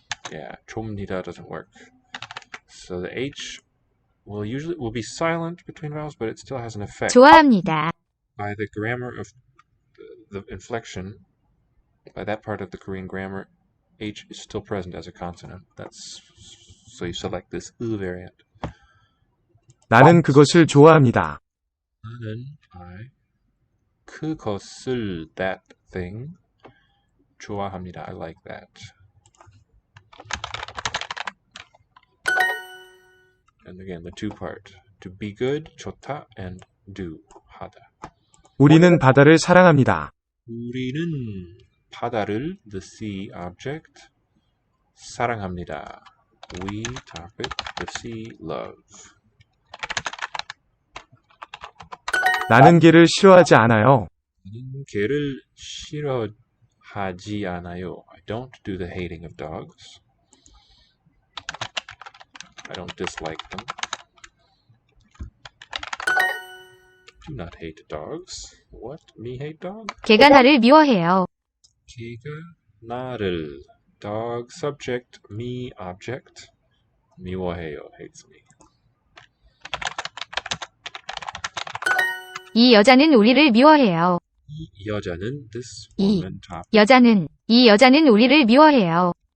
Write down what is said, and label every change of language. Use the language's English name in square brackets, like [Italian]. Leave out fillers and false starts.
[English] Yeah, [Korean] 좁니다 [English] doesn't work. So the H will be silent between vowels, but it still has an effect. [Korean] 좋아합니다. [English] By the grammar of the inflection, by that part of the Korean grammar, H is still present as a consonant. So you select this variant. [Korean] 나는 그것을 좋아합니다. 나는 그것을 [English] that thing [Korean] 좋아합니다. [English] I like that. And again, the two part. To be good, [Korean] 좋다, [English] and do, [Korean] 하다. 우리는 바다를 사랑합니다. 우리는 바다를, [English] the sea object, [Korean] 사랑합니다. [English] We topic, the sea love. [Korean] 나는 개를 싫어하지 않아요. 나는 개를 싫어하지 않아요. [English] I don't do the hating of dogs. I don't dislike them. Do not hate dogs. What? Me hate dogs? [Korean] 개가 나를 미워해요. 개가 나를, [English] dog subject, me object, [Korean] 미워해요, [English] hates me. [Korean] 이 여자는 우리를 미워해요. 이 여자는, [English] this [Korean] 이 [English] woman top, [Korean] 이 여자는 우리를 미워해요.